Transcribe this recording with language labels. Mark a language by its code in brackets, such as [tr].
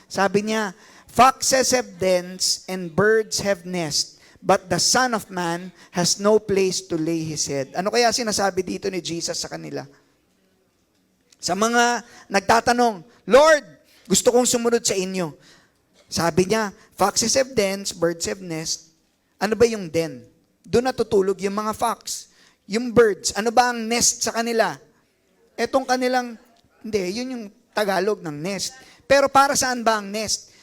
[tl] Sabi niya, [en] foxes have dens and birds have nests, but the Son of Man has no place to lay His head. [tl] Ano kaya sinasabi dito ni Jesus sa kanila? Sa mga nagtatanong, Lord, gusto kong sumunod sa inyo. Sabi niya, [en] foxes have dens, birds have nests. [tl] Ano ba yung den? Doon natutulog yung mga fox. Yung birds, ano ba ang nest sa kanila? Etong kanilang, hindi, yun yung Tagalog ng nest. Pero para saan ba ang nest?